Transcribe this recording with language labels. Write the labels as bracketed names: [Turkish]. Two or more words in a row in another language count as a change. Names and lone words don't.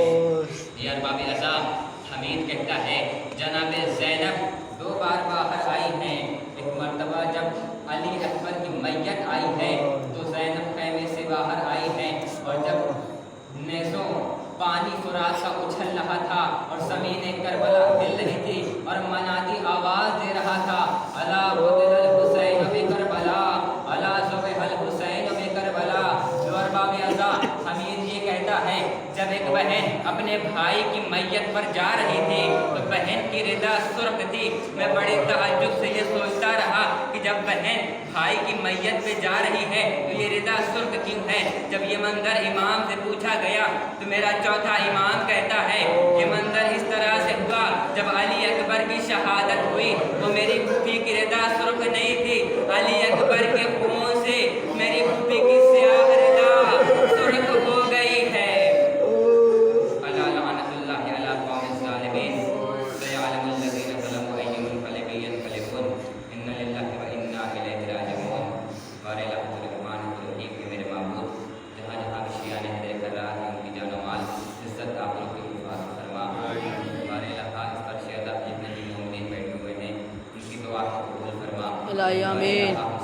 [Hindi] ये अरबाब अज़ाब, हमीद कहता है जनाब ज़ैनब 2 बार बाहर आई हैं। एक मरतबा जब अली अकबर की मैयत आई है तो ज़ैनब खैमे से बाहर आई हैं, और जब नेज़ों पानी फुरात का उछल रहा था और ज़मीन करबला हिल रही थी और मनादी आवाज़ दे रहा था, [Arabic] ألا قتل الحسين بكربلاء، ألا ذبح الحسين بكربلاء. [Hindi] जो अरबाब अज़ाब, हमीद ये कहता है जब एक बहन अपने भाई की मैयत पर जा रही थी तो बहन की रिदा सुर्ख थी। मैं बड़े तअज्जुब से ये सोचता रहा कि जब बहन भाई की मैयत पे जा रही है तो ये रिदा सुर्ख क्यों है। जब ये मंजर इमाम से पूछा गया तो मेरा चौथा इमाम कहता है ये मंजर इस तरह से हुआ, जब अली अकबर की शहादत हुई तो मेरी फूफी की रिदा सुर्ख नहीं थी, अली अकबर के खून से मेरी फूफी की स्याह रिदा सुर्ख हो गई है। [Arabic] ألا لعنة الله على القوم الظالمين، سيعلم الذين ظلموا أي الفريقين ينقلبون، إنا لله وإنا إليه راجعون. [Hindi] बारे लहुल रहमान रहीम के मेरे माबूद, जहाँ जहाँ भी शियान हैदर कर रहा है उनकी जान और माल इज्जत आप लोग की हिफाज़त फरमा। बारे लहा इस पर शहदा जितने भी मोमिन बैठे हुए हैं उनकी दुआ को कबूल फरमा। आमीन।